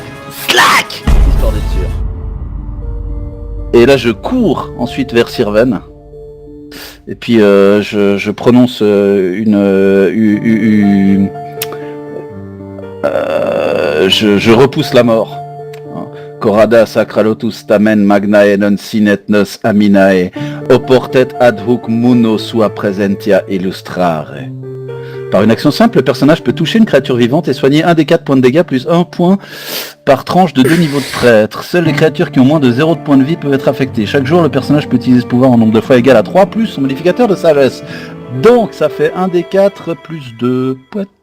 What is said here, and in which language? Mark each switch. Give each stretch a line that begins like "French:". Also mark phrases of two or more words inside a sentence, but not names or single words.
French: Slack, histoire d'être sûr. Et là je cours ensuite vers Sirven. Et puis je prononce je repousse la mort.
Latin: Corada sacralotus tamen magnae non sinet nos aminae oportet ad hoc muno sua presentia illustrare.
French: Par une action simple, le personnage peut toucher une créature vivante et soigner un des 4 points de dégâts plus 1 point par tranche de 2 niveaux de prêtre. Seules les créatures qui ont moins de 0 de points de vie peuvent être affectées. Chaque jour, le personnage peut utiliser ce pouvoir en nombre de fois égal à 3 plus son modificateur de sagesse. Donc ça fait 1 des 4 plus 2 points.